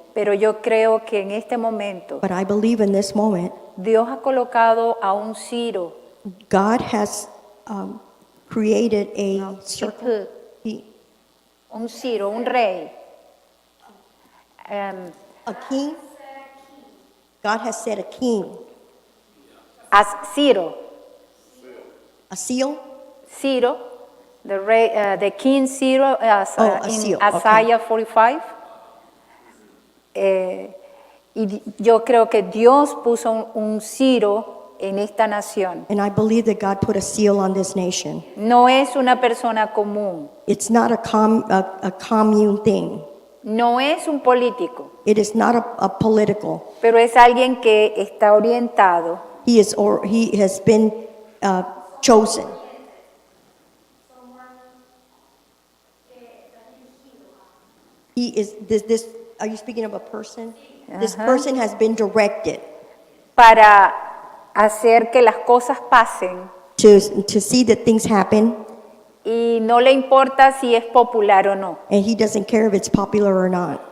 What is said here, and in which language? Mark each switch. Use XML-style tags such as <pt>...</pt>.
<es>pero yo creo que en este momento</es> <en>but I believe in this moment,</en> <es>Dios ha colocado a un Ciro,</es> <en>God has created a circle.</en> <es>un Ciro, un rey,</es> <en>A king. God has set a king. as Ciro, A seal? Ciro, the rey, the king Ciro, A in seal, okay. Isaiah 45.</en> <es>Y yo creo que Dios puso un Ciro en esta nación.</es> <en>And I believe that God put a seal on this nation.</en> <es>No es una persona común,</es> <en>It's not a commune thing.</en> <es>no es un político,</es> <en>It is not a political.</en> <es>pero es alguien que está orientado</es> <en>He has been chosen. He is this. Are you speaking of a person? This person has been directed</en> <es>para hacer que las cosas pasen</es> <en>to see that things happen,</en> <es>y no le importa si es popular o no.</es> <en>and he doesn't care if it's popular or not.</en>